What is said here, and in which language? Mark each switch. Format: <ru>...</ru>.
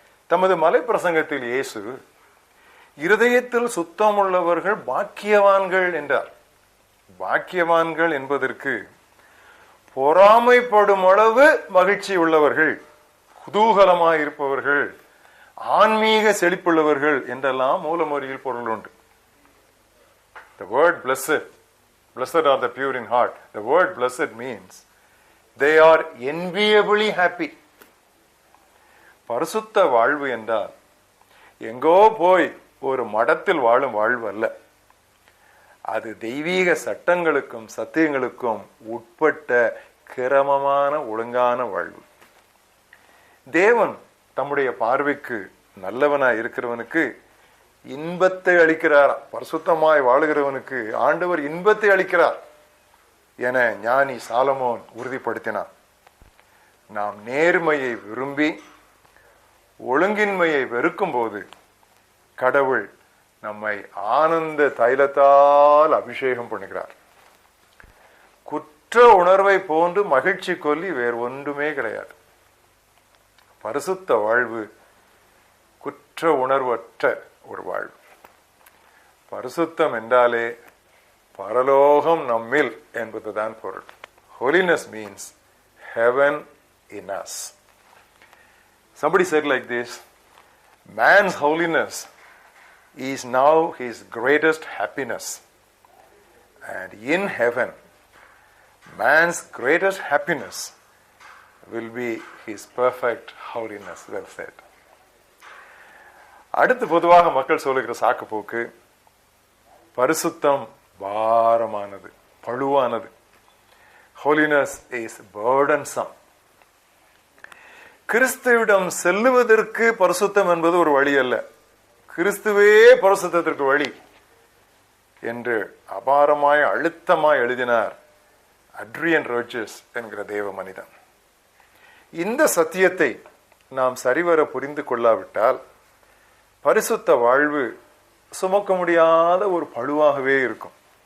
<ta>தமது மலை பிரசங்கத்தில் இயேசு இருதயத்தில் சுத்தம் உள்ளவர்கள் பாக்கியவான்கள் என்றார். பாக்கியவான்கள் என்பதற்கு பொறாமைப்படும் அளவு மகிழ்ச்சி உள்ளவர்கள், குதூகலமாய் இருப்பவர்கள், ஆன்மீக செழிப்புள்ளவர்கள் என்றெல்லாம் மூலமொழியில் பொருள் உண்டு.</ta> <en>The word blessed, blessed are the pure in heart. The word blessed means they are enviably happy.</en> <ta>பரிசுத்த வாழ்வு என்றால் எங்கோ போய் ஒரு மடத்தில் வாழும் வாழ்வு அல்ல. அது தெய்வீக சட்டங்களுக்கும் சத்தியங்களுக்கும் உட்பட்ட கிரமமான ஒழுங்கான வாழ்வு. தேவன் தம்முடைய பார்வைக்கு நல்லவனாய் இருக்கிறவனுக்கு இன்பத்தை அளிக்கிறார். பரிசுத்தமாய் வாழுகிறவனுக்கு ஆண்டவர் இன்பத்தை அளிக்கிறார் என ஞானி சாலமோன் உறுதிப்படுத்தினார். நாம் நேர்மையை விரும்பி ஒழுங்கின்மையை வெறுக்கும் போது கடவுள் நம்மை ஆனந்த தைலத்தால் அபிஷேகம் பண்ணுகிறார். குற்ற உணர்வை போன்று மகிழ்ச்சி கொல்லி வேறு ஒன்றுமே கிடையாது. பரிசுத்த வாழ்வு குற்ற உணர்வற்ற ஒரு வாழ்வு. பரிசுத்தம் என்றாலே பரலோகம் நம்மில் என்பதுதான் பொருள்.</ta> <en>Holiness means heaven in us. Somebody said like this, man's holiness is now his greatest happiness. And in heaven, man's greatest happiness will be his perfect holiness. Well said.</en> <ta>அடுத்து பொதுவாக மக்கள் சொல்லுகிற சாக்கு போக்கு, பரிசுத்தம் பாரமானது, பழுவானது.</ta> <en>Holiness is burdensome.</en> <ta>கிறிஸ்துவிடம் செல்லுவதற்கு பரிசுத்தம் என்பது ஒரு வழி அல்ல, கிறிஸ்துவே பரிசுத்தத்திற்கு வழி என்று அபாரமாய் அழுத்தமாய் எழுதினார் அட்ரியன் ரோஜர்ஸ் என்கிற தேவ மனிதன். இந்த சத்தியத்தை நாம் சரிவர புரிந்து கொள்ளாவிட்டால் பரிசுத்த வாழ்வு சுமக்க முடியாத ஒரு பழுவாகவே இருக்கும்.</ta>